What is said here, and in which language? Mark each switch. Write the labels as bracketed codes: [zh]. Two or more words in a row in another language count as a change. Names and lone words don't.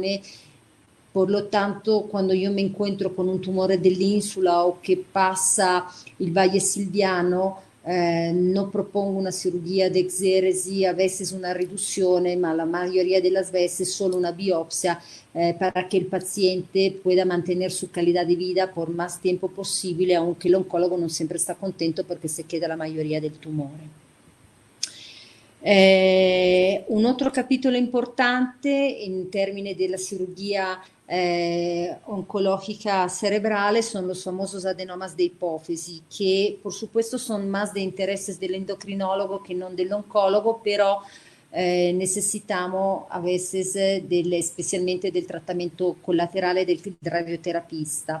[es] Por lo tanto, cuando yo me encuentro con un [it] tumore dell'insula [es] o que pasa el Valle Silviano, no propongo una cirugía de exéresis, a veces una reducción, ma la mayoría de las veces solo una biopsia para que el paciente pueda mantener su calidad de vida por más tiempo posible, aunque el oncólogo no siempre está contento porque se queda la mayoría del tumore. [it] Un altro capitolo importante in termini della [es] cirugía oncológica cerebral son los famosos adenomas de hipófisis, que por supuesto son más de intereses del endocrinólogo que no del oncólogo, pero necesitamos a veces especialmente del tratamiento colateral del radioterapista.